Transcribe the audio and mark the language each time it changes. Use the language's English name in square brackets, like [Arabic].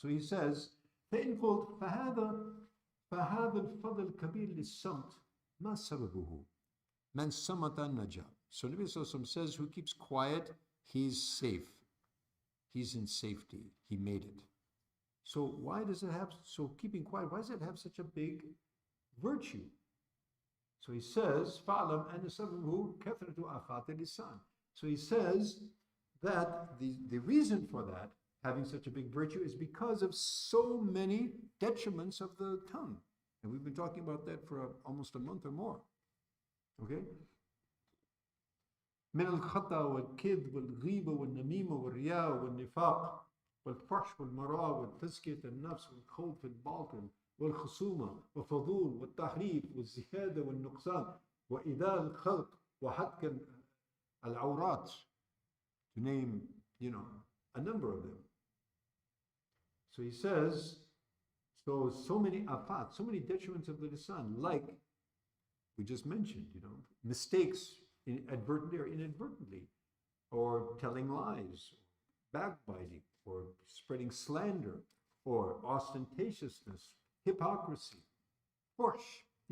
[English] So he says, [Arabic] فإن قلت فهذا الفضل الكبير للصمت ما سببه من صمت نجا. [English] So Nabi Sallallahu Alaihi Wasallam says, who keeps quiet, he's safe. He's in safety. He made it. So why does it have, so keeping quiet, why does it have such a big virtue? So he says, [Arabic] فَعْلَمْ أَنَّ سَبَبُهُ كَثْرَةُ آفَاتِ اللِّسَانِ. [English] So he says that the reason for that, having such a big virtue, is because of so many detriments of the tongue. And we've been talking about that for almost a month or more. Okay? [Arabic] من الخطأ والكذب والغيبة والنميمة والرياء والنفاق والفحش والمراء والتزكية النفس والخوض في الباطل والخصومة والفضول والتحريف والزهادة والنقصان وإذاء الخلق وحتك العورات, [English] to name, a number of them. So he says, so many afat, so many detriments of the lisan, like we just mentioned, mistakes advertently or inadvertently, or telling lies, backbiting, or spreading slander, or ostentatiousness, hypocrisy, fuhsh,